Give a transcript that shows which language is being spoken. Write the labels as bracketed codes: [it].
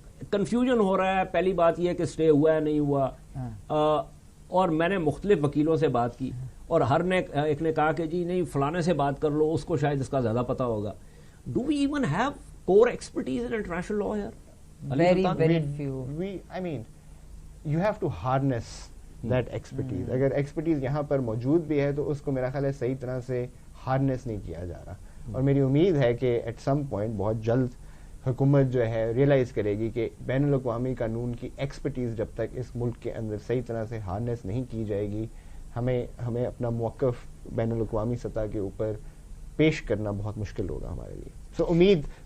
[ur] Confusion ہو رہا ہے. پہلی بات یہ کہ اسٹے ہوا ہے نہیں ہوا، اور میں نے مختلف وکیلوں سے بات کی اور ہر نے ایک نے کہا کہ جی نہیں فلانے سے بات کر لو، اس کو شاید اس کا زیادہ پتا ہوگا. [en] Do we even have core expertise in international law here? Very few. I mean you have to harness that expertise. [ur] اگر ایکسپرٹیز یہاں پر موجود بھی ہے تو اس کو میرا خیال ہے صحیح طرح سے ہارنس نہیں کیا جا رہا. اور میری امید ہے کہ [en] at some point [ur] بہت جلد حکومت جو ہے ریئلائز کرے گی کہ بین الاقوامی قانون کی ایکسپرٹیز جب تک اس ملک کے اندر صحیح طرح سے ہارنس نہیں کی جائے گی، ہمیں اپنا موقف بین الاقوامی سطح کے اوپر پیش کرنا بہت مشکل ہوگا ہمارے لیے. سو امید